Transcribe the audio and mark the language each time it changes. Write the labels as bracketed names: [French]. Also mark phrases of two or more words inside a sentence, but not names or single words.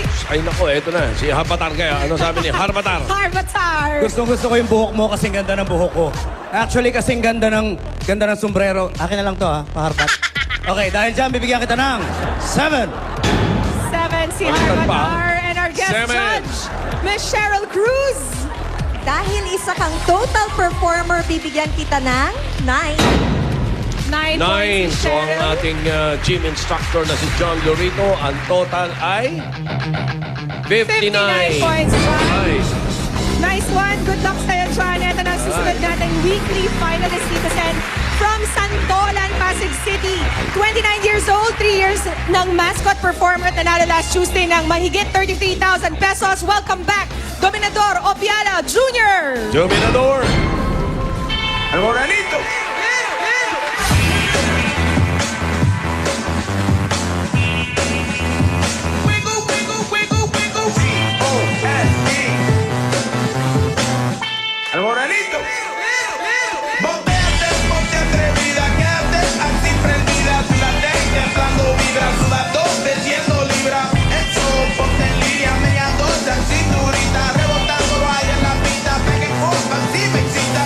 [Filipino] Ay nako, eto na. Si Harbatar kaya. Ano sabi ni Harbatar? Harbatar. Gusto ko yung buhok mo kasing ganda ng buhok ko. Actually, kasing ganda ng sombrero. Akin na lang to ha, paharbat. Okay, dahil dyan, bibigyan kita ng 7. 7 si Balikan pa. Harbatar. [English] And our guest 7. judge, Miss Cheryl Cruz. [Filipino] Dahil isa kang [English] total performer, [Filipino] bibigyan kita ng 9. 9 9. points si So ang Cheryl. ating [English] gym instructor [Filipino] na si John Lorito, ang total ay 59. 59 points, John. [English] Nice. Nice one. [Filipino] Good luck sa'yo, John. Ito na ang susunod nating weekly finalist dito sa from Santolan, Pasig City. 29 years old, 3 years ng [English] mascot performer [Filipino] at nanalo [English] last Tuesday [Filipino] ng mahigit 33,000 pesos. [English] Welcome back, Dominador Opiala Jr. Dominador. Almoranito! Almoranito! [Spanish] Boteate, ponte atrevida, quédate así prendida, súdate, temblando vibra, sudando, desciendo libra, eso, ponte en línea, meneando esa cinturita, rebotando vaya en la pista, peguen compas, si me excitas.